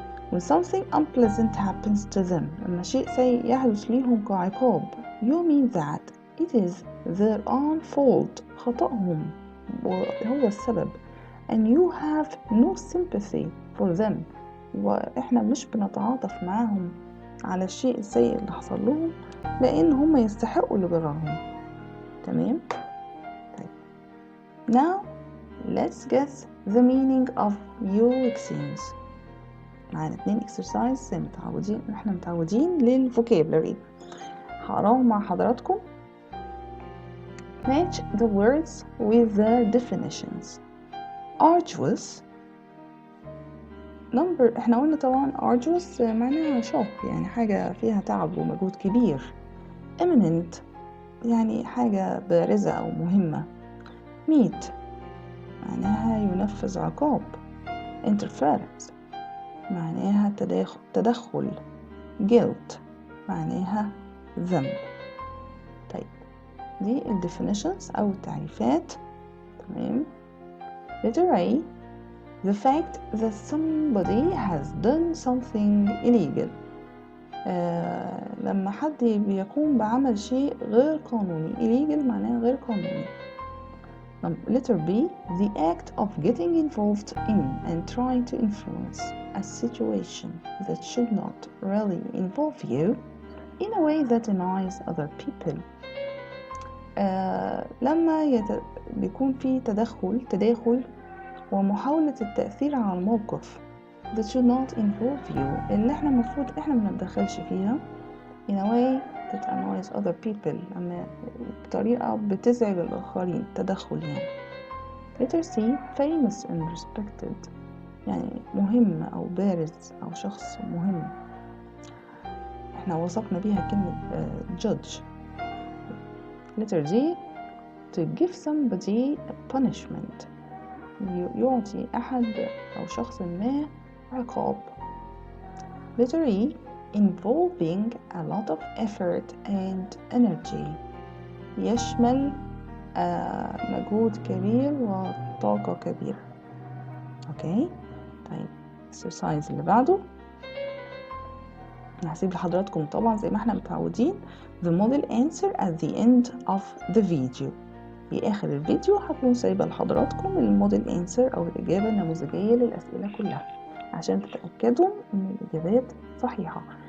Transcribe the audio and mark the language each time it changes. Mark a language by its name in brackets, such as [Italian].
[English] when something unpleasant happens to them، [Arabic] لما شيء سيء يحدث ليهم كعقاب، [English] you mean that it is their own fault، [Arabic] خطأهم وهو السبب، [English] and you have no sympathy for them، [Arabic] وإحنا مش بنتعاطف معاهم على الشيء السيء اللي حصل لهم لأن هم يستحقوا اللي جرالهم. تمام. طيب. [English] Now let's guess the meaning of your exams. [Arabic] معانا 2 exercise زي احنا متعودين للفوكابلري. هقراهم مع حضراتكم. [English] Match the words with the definitions. Arduous. [Arabic] احنا قلنا طبعا arduous معناها شاق، يعني حاجة فيها تعب ومجهود كبير. Eminent يعني حاجة بارزة أو مهمة. Meet معناها ينفذ عقاب. Interference معناها تدخل. Guilt معناها ذنب. طيب دي definitions أو التعريفات. [English] تمام. Letter A. The fact that somebody has done something illegal. [Arabic] لما حد بيقوم بعمل شيء غير قانوني. illegal معناها غير قانوني. [English] Letter B. The act of getting involved in and trying to influence a situation that should not really involve you in a way that annoys other people. [Arabic] لما بيكون في تداخل ومحاولة التأثير على الموقف [English] that should not involve you، [Arabic] اللي احنا المفروض احنا ما نتدخلش فيها [English] in a way that annoys other people، [Arabic] لما بطريقة بتزعج الآخرين، تدخل يعني. [English] Letter C. famous and respected [Arabic] يعني مهم أو بارز أو شخص مهم، احنا وصفنا بيها كلمة judge. [English] Letter D. to give somebody a punishment [Arabic] يعطي أحد أو شخص ما عقاب. [English] Letter E. involving a lot of effort and energy [Arabic] يشمل مجهود كبير وطاقة كبيرة. اوكي. طيب exercise اللي بعده هسيب لحضراتكم طبعا زي ما احنا متعودين [English] the model answer at the end of the video. [Arabic] في آخر الفيديو هكون سايبة لحضراتكم الموديل انسر أو الإجابة النموذجية للأسئلة كلها عشان تتأكدوا إن الإجابات صحيحة.